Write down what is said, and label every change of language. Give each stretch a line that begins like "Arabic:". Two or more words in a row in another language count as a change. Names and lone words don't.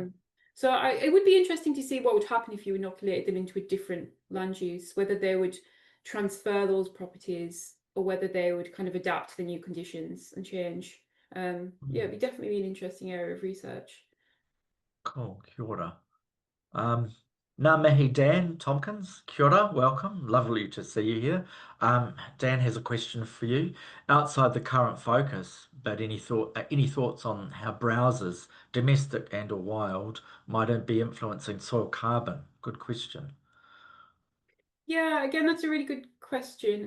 English: So it would be interesting to see what would happen if you inoculated them into a different land use, whether they would transfer those properties or whether they would kind of adapt to the new conditions and change. Yeah, it'd definitely be an interesting area of research. Cool.
Māori: Kia ora. Ngā mihi Dan Tompkins, kia ora,
English: welcome. Lovely to see you here. Dan has a question for you. Outside the current focus, but any thoughts on how browsers, domestic and or wild, might be influencing soil carbon? Good question. Yeah, again, that's a really good question.